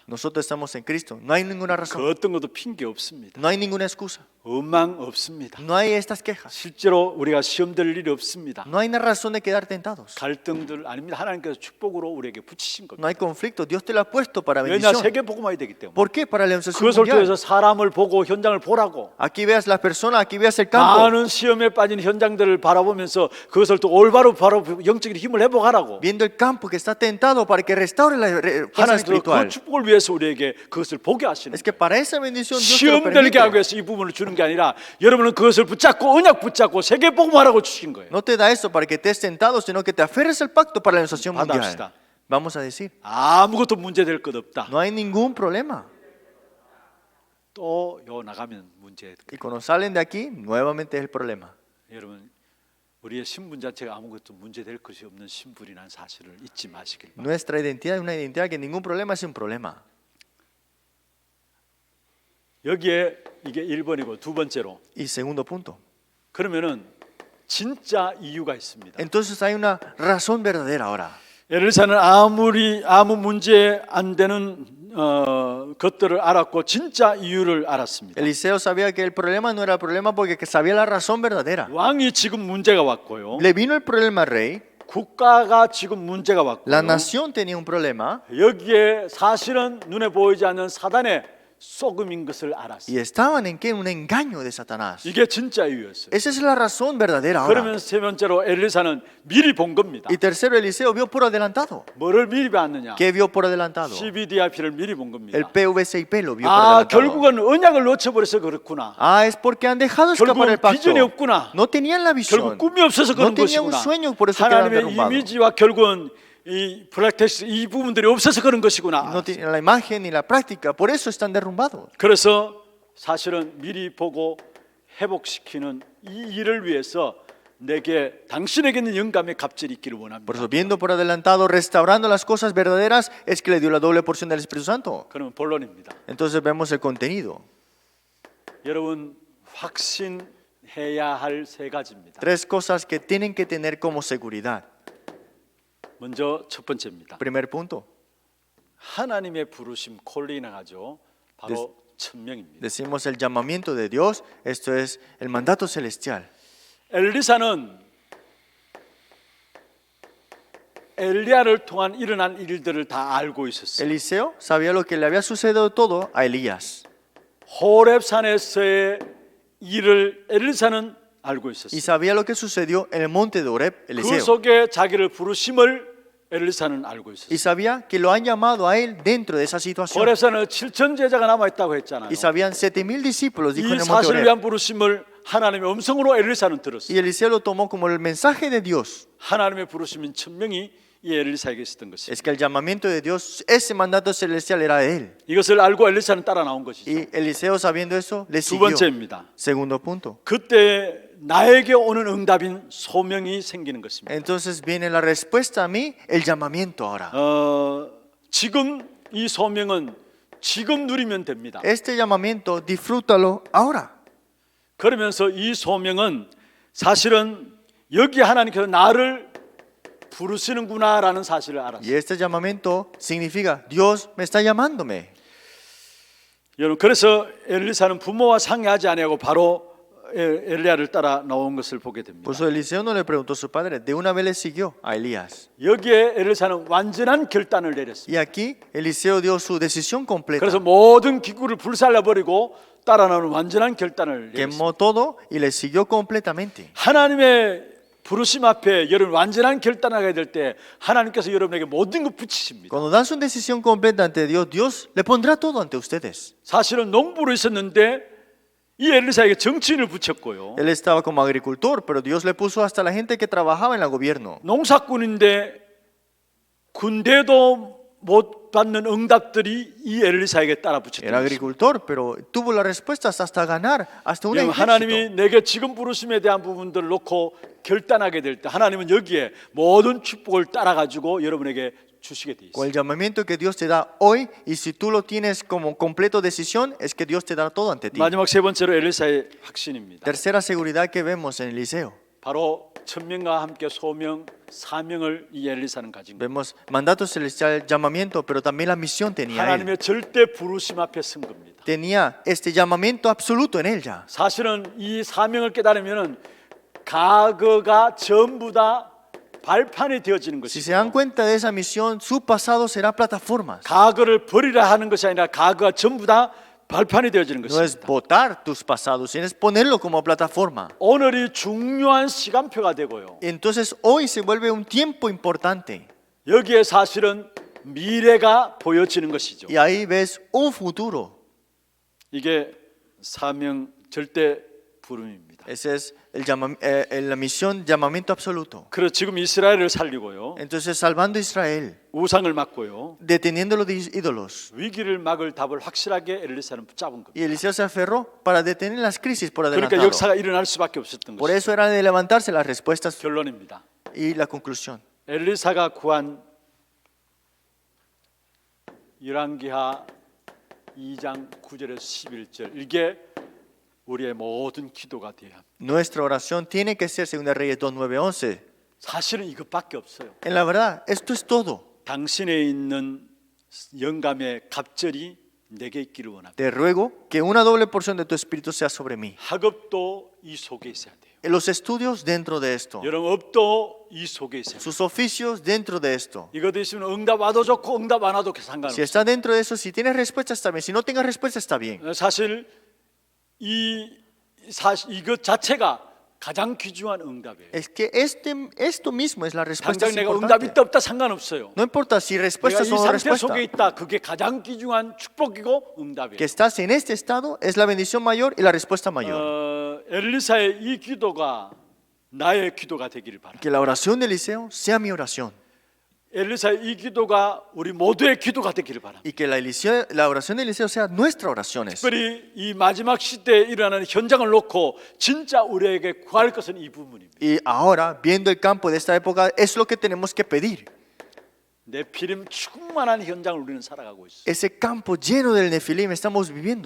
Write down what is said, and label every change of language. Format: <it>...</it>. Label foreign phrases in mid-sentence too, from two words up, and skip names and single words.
<es>Nosotros estamos en Cristo. No hay ninguna</es> <ko>그</ko> <es>razón.</es> <ko>어떤 것도 핑계 없습니다.</ko> <es>No hay ninguna excusa.</es> <ko>원망 없습니다.</ko> <es>No hay estas quejas.</es> <ko>실제로 우리가 시험 될 일이 없습니다.</ko> <es>No hay una razón de quedar tentados.</es> <ko>갈등들 아닙니다. 하나님께서 축복으로 우리에게 붙이신 겁니다.</ko> <es>No hay conflicto. Dios te lo ha puesto para</es> <ko>왜냐</ko> <es>bendición.</es> <ko>세계 복음화이 되기 때문에.</ko> <es>¿Por qué? Para la evangelio</es> <ko>그것을</ko> <es>mundial.</es> <ko>통해서 사람을 보고 현장을 보라고.</ko> <es>Aquí veas las personas, aquí veas el campo.</es> <ko>많은 시험에 빠진 현장들을 바라보면서 그것을 또 올바로 바로 영적인 힘을 회복하라고.</ko> <es>Viendo el campo que está tentado para que restaure la fuerza</es> <ko>하나님께서 그</ko> <es>espiritual.</es> <ko>축복을 위해서 우리에게 그것을 보게 하시는</ko> <es>Es que para esa bendición Dios te lo</es> <ko>시험 들게</ko> <es>permite.</es> <ko>하기 위해서 이 부분을 주는 게 아니라 여러분은 그것을 붙잡고 언약 붙잡고 세계 복음화라고 주신 거예요.</ko> <es>No te da eso para que estés tentado, sino que te aferres al pacto para la evangelio</es> <ko>받아합시다.</ko> <es>mundial. Vamos a decir,</es> <ko>아무것도 문제될 것 없다.</ko> <es>no hay ningún problema.</es> <ko>또 요 나가면 문제.</ko> <es>Y cuando salen de aquí, nuevamente es el problema.</es> <ko>여러분 우리의 신분 자체가 아무것도 문제될 것이 없는 신분이라는 사실을 잊지 마시길 바랍니다.</ko> <es>Nuestra identidad es una identidad que ningún problema es un problema.</es> <ko>여기에 이게 1번이고 두 번째로</ko> <es>Y segundo punto.</es> <ko>그러면은 진짜 이유가 있습니다.</ko> <es>Entonces hay una razón verdadera ahora.</es> <ko>엘리사는 아무 문제 안 되는 것들을 알았고 진짜 이유를 알았습니다.</ko> <es>Eliseo sabía que el problema no era el problema porque sabía la razón verdadera.</es> <ko>왕이 지금 문제가 왔고요.</ko> <es>Le vino el problema al rey,</es> <ko>국가가 지금 문제가 왔고요.</ko> <es>la nación tenía un problema</es> <ko>여기에 사실은 눈에 보이지 않는 사단의 속음인 것을 알았어요.</ko> <es>y estaban en qué? Un engaño de Satanás.</es> <ko>이게 진짜 이유였어요.</ko> <es>Esa es la razón verdadera ahora.</es> <ko>그러면 세 번째로 엘리사는 미리 본 겁니다.</ko> <es>Y tercero, Eliseo vio por adelantado.</es> <ko>뭐를 미리 봤느냐?</ko> <es>¿Qué vio por adelantado?</es> <ko>CBDIP를 미리 본 겁니다.</ko> <es>El PVCIP lo vio por</es> <ko>아,</ko> <es>adelantado.</es> <ko>결국은 언약을 놓쳐버려서 그렇구나.</ko> <es>Ah, es porque han dejado escapar el</es> <ko>결국</ko> <es>pacto.</es> <ko>비전이 없구나.</ko> <es>No tenían la</es> <ko>결국</ko> <es>visión.</es> <ko>꿈이 없어서</ko> <es>No</es> <ko>그런</ko> <es>tenían un</es> <ko>것이구나.</ko> <es>sueño, por eso quedaron</es> <ko>하나님의</ko> <es>derrumbados.</es> <ko>이미지와 결국은 이 프랙티스 이 부분들이 없어서 그런 것이구나.</ko> <es>No tienen la imagen ni la práctica, por eso están derrumbados.</es> <ko>그래서 사실은 미리 보고 회복시키는 이 일을 위해서 내게 당신에게 있는 영감의 갑절이 있기를</ko> <es>Por</es> <ko>원합니다.</ko> <es>eso, viendo por adelantado, restaurando las cosas verdaderas, es que le dio la doble porción del Espíritu Santo.</es> <ko>그러면 본론입니다.</ko> <es>Entonces vemos el contenido.</es> <ko>여러분 확신해야 할 세 가지입니다.</ko> <es>Tres cosas que tienen que tener como seguridad.</es> <ko>먼저 첫 번째입니다.</ko> <es>Primer punto.</es> <ko>하나님의 부르심 콜리나가죠. 바로 천명입니다.</ko> <es>Decimos el llamamiento de Dios, esto es el mandato celestial.</es> <ko>엘리사는 엘리야를 통한 일어난 일들을 다 알고 있었어요.</ko> <es>Eliseo sabía lo que le había sucedido todo a Elías.</es> <ko>호렙산에서의 일을 엘리사는 알고</ko> <es>Y</es> <ko>있었어요.</ko> <es>sabía lo que sucedió en el monte de Horeb,</es> <ko>그</ko> <es>Eliseo.</es> <ko>속에 자기를 부르심을 엘리사는 알고</ko> <es>Y</es> <ko>있었어요.</ko> <es>sabía que lo han llamado a él dentro de esa situación.</es> <ko>호렙산에 7천 제자가 남아 있다고 했잖아요.</ko> <es>Y sabían 7,000 discípulos, dijo en</es> <ko>이</ko> <es>el monte</es> <ko>사실을</ko> <es>Horeb.</es> <ko>위한 부르심을 하나님의 음성으로 엘리사는 들었어요.</ko> <es>Y Eliseo lo tomó como el mensaje de Dios.</es> <ko>하나님의 부르심인 천명이 이 엘리사에게 있었던 것이죠.</ko> <es>Es que el llamamiento de Dios, ese mandato celestial era de él.</es> <ko>이것을 알고 엘리사는 따라 나온 것이죠.</ko> <es>Y Eliseo, sabiendo eso, le</es> <ko>두</ko> <es>siguió.</es> <ko>번째입니다.</ko> <es>Segundo punto.</es> <ko>그때 나에게 오는 응답인 소명이 생기는 것입니다.</ko> <es>Entonces viene la respuesta a mí, el llamamiento ahora.</es> <ko>지금 이 소명은 지금 누리면 됩니다.</ko> <es>Este llamamiento, disfrútalo ahora.</es> <ko>그러면서 이 소명은 사실은 여기 하나님께서 나를 부르시는구나라는 사실을 알았어요.</ko> <es>Y este llamamiento significa, Dios me está llamándome.</es> <ko>여러분 그래서 엘리사는 부모와 상의하지 아니하고 바로 엘리야를 따라 나온 것을 보게 됩니다.</ko> <es>Por eso Eliseo no le preguntó a su padre, de una vez le siguió a Elías.</es> <ko>여기에 엘리사는 완전한 결단을 내렸습니다.</ko> <es>Y aquí Eliseo dio su decisión completa.</es> <ko>그래서 모든 기구를 불살라 버리고 따라 나오는 완전한 결단을 내렸습니다.</ko> <es>Quemó todo y le siguió completamente.</es> <ko>하나님의 부르심 앞에 여러분 완전한 결단을 하게 될 때 하나님께서 여러분에게 모든 걸 붙이십니다.</ko> <es>Cuando dan su decisión completa ante Dios, Dios le pondrá todo ante ustedes.</es> <ko>사실은 농부로 있었는데 이 엘리사에게 정치인을 붙였고요.</ko> <es>Él estaba como agricultor, pero Dios le puso hasta la gente que trabajaba en el gobierno.</es> <ko>농사꾼인데 군대도 못 받는 응답들이 이 엘리사에게 따라 붙였던</ko> <es>Era</es> <ko>것입니다.</ko> <es>agricultor, pero tuvo las respuestas hasta ganar, hasta un</es> <ko>왜냐하면</ko> <es>ejército.</es> <ko>하나님이 내게 지금 부르심에 대한 부분들을 놓고 결단하게 될 때 하나님은 여기에 모든 축복을 따라 가지고 여러분에게 주시게 돼</ko> <es>Con</es> <ko>있어요.</ko> <es>el llamamiento que Dios te da hoy, y si tú lo tienes como completo decisión, es que Dios te da todo ante ti.</es> <ko>마지막 세 번째로 엘리사의 확신입니다.</ko> <es>Tercera seguridad que vemos en Eliseo.</es> <ko>바로 천명과 함께 소명, 사명을 이 엘리사는 가진 거예요.</ko> <es>Vemos mandato celestial, llamamiento, pero también la misión tenía él.</es> <ko>하나님의 절대 부르심 앞에 선 겁니다.</ko> <es>Tenía este llamamiento absoluto en él ya.</es> <ko>사실은 이 사명을 깨달으면은 과거가 전부 다 발판이 되어지는</ko> <es>Si se dan</es> <ko>것이고</ko> <es>cuenta de esa misión, su pasado será plataformas.</es> <ko>과거를 버리라 하는 것이 아니라 과거가 전부 다 발판이 되어지는</ko> <es>No es</es> <ko>것입니다.</ko> <es>botar tus pasados, sino es ponerlo como plataforma.</es> <ko>오늘이 중요한 시간표가 되고요.</ko> <es>Entonces hoy se vuelve un tiempo importante.</es> <ko>여기에 사실은 미래가 보여지는 것이죠.</ko> <es>Y ahí ves un futuro.</es> <ko>이게 사명 절대 부름입니다.</ko> <es>Esa es la misión, llamamiento absoluto.</es> <ko>그래서 지금 이스라엘을 살리고요.</ko> <es>Entonces salvando a Israel,</es> <ko>우상을 막고요.</ko> <es>deteniendo los ídolos.</es> <ko>위기를 막을 답을 확실하게 엘리사는 붙잡은 겁니다.</ko> <es>Y Eliseo se aferró para detener las crisis por</es> <ko>그러니까</ko> <es>adelantado.</es> <ko>역사가 일어날 수밖에 없었던</ko> <es>Por</es> <ko>것이죠.</ko> <es>eso era de levantarse las respuestas</es> <ko>결론입니다.</ko> <es>y la conclusión.</es> <ko>엘리사가 구한 열왕기하 2장 9절에서 11절 이게 우리의 모든 기도가 돼야 합니다.</ko> <es>Nuestra oración tiene que ser, según Reyes 2, 9, 11.</es> <ko>사실은 이것밖에 없어요.</ko> <es>En la verdad, esto es todo.</es> <ko>당신에 있는 영감의 갑절이 내게 있기를 원합니다.</ko> <es>Te ruego que una doble porción de tu espíritu sea sobre mí.</es> <ko>학업도 이 속에 있어야 돼요.</ko> <es>Los estudios dentro de esto.</es> <ko>영업도 이 속에 있어야 돼요.</ko> <es>Sus oficios dentro de esto.</es> <ko>이거 있으면 응답 와도 좋고 응답 안 와도</ko> <es>Si</es> <ko>상관없어요.</ko> <es>está dentro de eso, si tienes respuesta está bien. Si no tengas respuesta está bien.</es> <ko>사실 이것 자체가 가장 귀중한 응답이에요.</ko> <es>Es que esto mismo es la respuesta</es> <ko>당장 내가 응답이</ko> <es>importante.</es> <ko>있다 없다 상관없어요.</ko> <es>No importa si</es> <ko>내가</ko> <es>respuestas</es> <ko>이</ko> <es>o no</es> <ko>상태</ko> <es>respuestas.</es> <ko>속에 있다. 그게 가장 귀중한 축복이고 응답이에요.</ko> <es>Que estás en este estado es la bendición mayor y la respuesta mayor.</es> <ko>엘리사의 이 기도가 나의 기도가 되기를 바랍니다.</ko> <es>Que la oración de Eliseo sea mi oración.</es> <ko>엘리사의 이 기도가 우리 모두의 기도가 되기를 바랍니다.</ko> <es>Y que la oración de Eliseo sea nuestra oración.</es> <ko>특별히 이 마지막 시대에 일어나는 현장을 놓고 진짜 우리에게 구할 것은 이 부분입니다.</ko> <es>Y ahora, viendo el campo de esta época, es lo que tenemos que pedir.</es> <ko>네피림 충만한 현장을 우리는 살아가고 있어요.</ko> <es>Ese campo lleno del Nefilim estamos viviendo.</es>